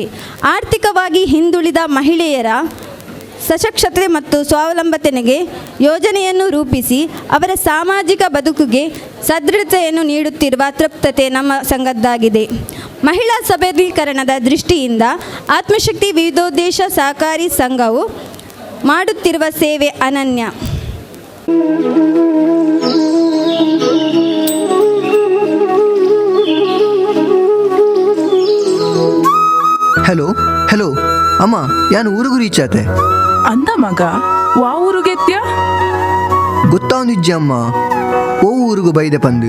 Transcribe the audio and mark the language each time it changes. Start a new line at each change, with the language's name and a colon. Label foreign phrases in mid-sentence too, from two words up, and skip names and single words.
Kannada: ಆರ್ಥಿಕವಾಗಿ ಹಿಂದುಳಿದ ಮಹಿಳೆಯರ ಸಶಕ್ತತೆ ಮತ್ತು ಸ್ವಾವಲಂಬನೆಗೆ ಯೋಜನೆಯನ್ನು ರೂಪಿಸಿ ಅವರ ಸಾಮಾಜಿಕ ಬದುಕಿಗೆ ಸದೃಢತೆಯನ್ನು ನೀಡುತ್ತಿರುವ ತೃಪ್ತತೆ ನಮ್ಮ ಸಂಘದ್ದಾಗಿದೆ. ಮಹಿಳಾ ಸಬಲೀಕರಣದ ದೃಷ್ಟಿಯಿಂದ ಆತ್ಮಶಕ್ತಿ ವಿವಿಧೋದ್ದೇಶ ಸಹಕಾರಿ ಸಂಘವು ಮಾಡುತ್ತಿರುವ ಸೇವೆ ಅನನ್ಯ.
Tulu: ಹಲೋ ಹಲೋ ಅಮ್ಮ, ಯಾನು ಊರಿಗೂ ರೀಚ್ ಆತೆ ಅಂದ ಮಗ. ವಾ ಊರುಗೆತ್ಯ ಗೊತ್ತಾವುದಿಜ್ಜಿ ಅಮ್ಮ, ಓ ಊರಿಗೂ ಬೈದೆ ಪಂದು